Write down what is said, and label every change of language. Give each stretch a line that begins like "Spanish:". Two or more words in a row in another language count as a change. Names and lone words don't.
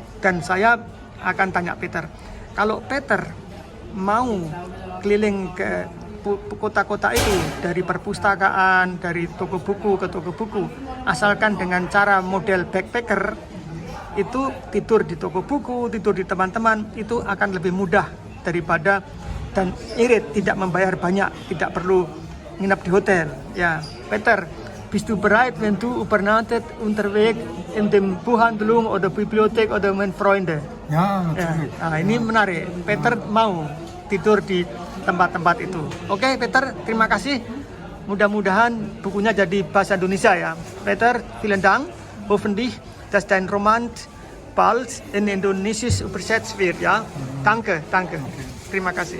Indonesian: Dan saya akan tanya Peter, kalau Peter mau keliling ke kota-kota itu dari perpustakaan, dari toko buku ke toko buku, asalkan dengan cara model backpacker, itu tidur di toko buku, tidur di teman-teman, itu akan lebih mudah daripada dan irit, tidak membayar banyak, tidak perlu nginap di hotel. Ya,
German: Peter, bist du bereit, wenn du übernachtet unterwegs in dem Buchhandlung oder Bibliothek oder mit Freunde? Ja, natürlich.
Indonesian: Ya. Nah, ini menarik. Peter mau tidur di tempat-tempat itu. Oke, Peter, terima kasih mudah-mudahan bukunya jadi bahasa Indonesia ya.
German: Peter, vielen Dank. Hoffentlich, dass dein Roman bald in Indonesisch übersetzt wird, ja. Danke, danke.
Indonesian: Terima kasih.